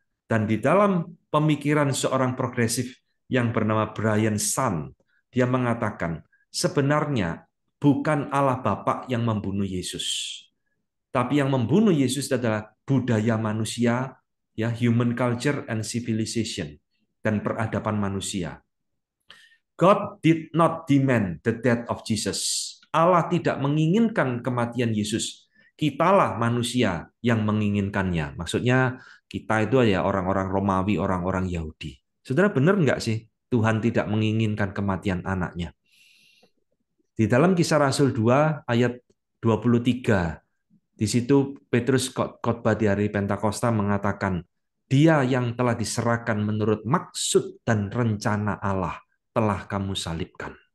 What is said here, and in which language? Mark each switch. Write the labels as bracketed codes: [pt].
[id] Dan di dalam pemikiran seorang progresif yang bernama Brian Sun, dia mengatakan, sebenarnya bukan Allah Bapa yang membunuh Yesus. Tapi yang membunuh Yesus adalah budaya manusia, ya, [en] human culture and civilization, [id] dan peradaban manusia. [en] God did not demand the death of Jesus. [id] Allah tidak menginginkan kematian Yesus. Kitalah manusia yang menginginkannya. Maksudnya kita itu ya orang-orang Romawi, orang-orang Yahudi. Saudara, benar nggak sih Tuhan tidak menginginkan kematian anaknya? Di dalam Kisah Rasul 2 ayat 23, di situ Petrus khotbah di hari Pentakosta mengatakan, Dia yang telah diserahkan menurut maksud dan rencana Allah telah kamu salibkan.